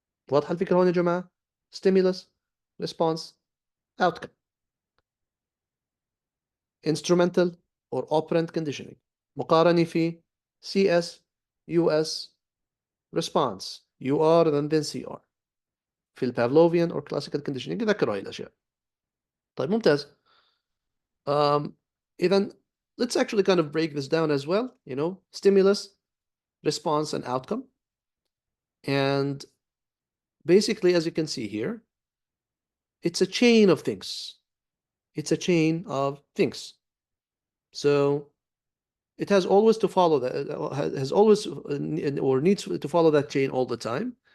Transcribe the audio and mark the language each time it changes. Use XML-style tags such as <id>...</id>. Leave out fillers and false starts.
<ar>واضحة الفكرة هون يا جماعة؟</ar> <en>Stimulus, response, outcome. Instrumental or operant conditioning.</en> <ar>مقارنة في</ar> <en>CS, US, response, UR and then CR.</en> <ar>في البافلوفيان</ar> <en>or classical conditioning</en> <ar>ذكروا هاي الأشياء. طيب ممتاز. إذا</ar> <en>let's actually kind of break this down as well. You know, stimulus, response, and outcome. And basically, as you can see here, it's a chain of things. It's a chain of things. So it has always to follow that, has always or needs to follow that chain all the time.</en>